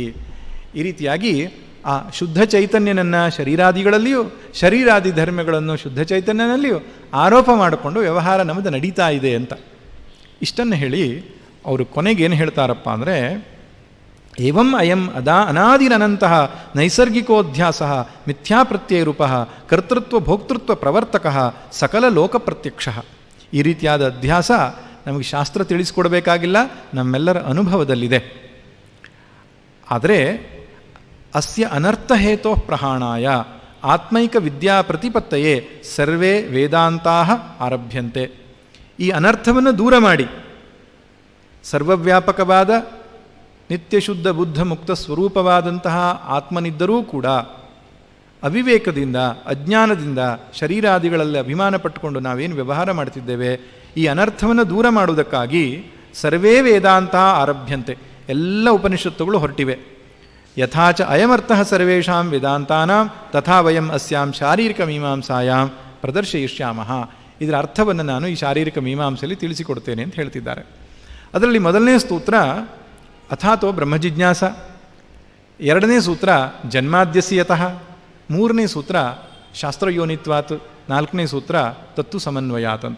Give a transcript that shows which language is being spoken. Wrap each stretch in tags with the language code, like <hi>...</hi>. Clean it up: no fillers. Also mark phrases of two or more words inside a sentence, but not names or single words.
<kn>ಈ ರೀತಿಯಾಗಿ ಆ ಶುದ್ಧ ಚೈತನ್ಯನನ್ನು ಶರೀರಾದಿಗಳಲ್ಲಿಯೂ, ಶರೀರಾದಿ ಧರ್ಮಗಳನ್ನು ಶುದ್ಧ ಚೈತನ್ಯನಲ್ಲಿಯೂ ಆರೋಪ ಮಾಡಿಕೊಂಡು ವ್ಯವಹಾರ ನಮ್ಮದು ನಡೀತಾ ಇದೆ ಅಂತ ಇಷ್ಟನ್ನು ಹೇಳಿ ಅವರು ಕೊನೆಗೇನು ಹೇಳ್ತಾರಪ್ಪ ಅಂದರೆ,</kn> <sa>ಏವಂ ಅಯಂ ಅನಾದಿರನಂತಹ ನೈಸರ್ಗಿಕೋಧ್ಯಾಸ ಮಿಥ್ಯಾಪ್ರತ್ಯಯರೂಪ ಕರ್ತೃತ್ವ ಭೋಕ್ತೃತ್ವ ಪ್ರವರ್ತಕ ಸಕಲ ಲೋಕ ಪ್ರತ್ಯಕ್ಷ.</sa> <kn>ಈ ರೀತಿಯಾದ ಅಧ್ಯಾಸ ನಮಗೆ ಶಾಸ್ತ್ರ ತಿಳಿಸಿಕೊಡಬೇಕಾಗಿಲ್ಲ, ನಮ್ಮೆಲ್ಲರ ಅನುಭವದಲ್ಲಿದೆ.</kn> <sa>ಆದರೆ ಅಸ್ಯ ಅನರ್ಥಹೇತೋ ಪ್ರಹಾಣಾಯ ಆತ್ಮೈಕ ವಿದ್ಯಾ ಪ್ರತಿಪತ್ತಯೇ ಸರ್ವೇ ವೇದಾಂತಾ ಆರಭ್ಯಂತೆ.</sa> <kn>ಈ ಅನರ್ಥವನ್ನು ದೂರ ಮಾಡಿ ಸರ್ವವ್ಯಾಪಕವಾದ ನಿತ್ಯಶುದ್ಧ ಬುದ್ಧ ಮುಕ್ತ ಸ್ವರೂಪವಾದಂತಹ ಆತ್ಮನಿದ್ದರೂ ಕೂಡ ಅವಿವೇಕದಿಂದ, ಅಜ್ಞಾನದಿಂದ, ಶರೀರಾದಿಗಳಲ್ಲಿ ಅಭಿಮಾನ ಪಟ್ಟುಕೊಂಡು ನಾವೇನು ವ್ಯವಹಾರ ಮಾಡ್ತಿದ್ದೇವೆ, ಈ ಅನರ್ಥವನ್ನು ದೂರ ಮಾಡುವುದಕ್ಕಾಗಿ</kn> <sa>ಸರ್ವೇ ವೇದಾಂತ ಆರಭ್ಯಂತೆ,</sa> <kn>ಎಲ್ಲ ಉಪನಿಷತ್ತುಗಳು ಹೊರಟಿವೆ.</kn> <sa>ಯಥಾಚ ಅಯಮರ್ಥಃ ಸರ್ವೇಷಾಂ ವೇದಾಂತಾನಾಂ ತಥಾ ವಯಂ ಅಸ್ಯಾಂ ಶಾರೀರಿಕ ಮೀಮಾಂಸಾಯಾಂ ಪ್ರದರ್ಶಯಿಷ್ಯಾಮಃ.</sa> <kn>ಇದರ ಅರ್ಥವನ್ನು ನಾನು ಈ ಶಾರೀರಿಕ ಮೀಮಾಂಸೆಯಲ್ಲಿ ತಿಳಿಸಿಕೊಡ್ತೇನೆ ಅಂತ ಹೇಳ್ತಿದ್ದಾರೆ. ಅದರಲ್ಲಿ ಮೊದಲನೇ ಸೂತ್ರ</kn> <sa>ಅಥಾತೋ ಬ್ರಹ್ಮಜಿಜ್ಞಾಸ,</sa> <kn>ಎರಡನೇ ಸೂತ್ರ ಜನ್ಮಾದ್ಯಸ್ಯತಃ, ಮೂರನೇ ಸೂತ್ರ ಶಾಸ್ತ್ರಯೋನಿತ್ವಾತ್, ನಾಲ್ಕನೇ ಸೂತ್ರ</kn> <sa>ತತ್ತು ಸಮನ್ವಯಾತ್</sa> <kn>ಅಂತ.</kn>